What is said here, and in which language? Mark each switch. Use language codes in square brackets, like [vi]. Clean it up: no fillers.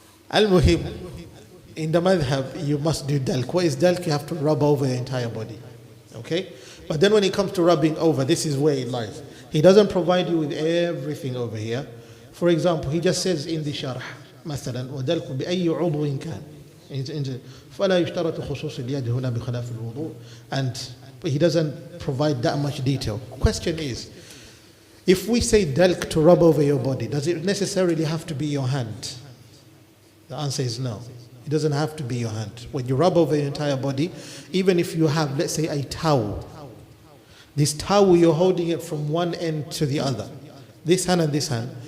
[en] Al-Muhim, in the madhab, you must do dalk. What is dalk? You have to rub over the entire body. Okay? But then when it comes to rubbing over, this is where it lies. He doesn't provide you with everything over here. For example, he just says in the sharh, [ar] مثلا ودلك بأي عضو كان. فلا يشترط خصوص اليد هنا بخلاف الوضوء. [en] And he doesn't provide that much detail. Question is, if we say dalk to rub over your body, does it necessarily have to be your hand? The answer is no. It doesn't have to be your hand. When you rub over your entire body, even if you have, let's say, a towel, this towel, you're holding it from one end to the other. This hand and this hand.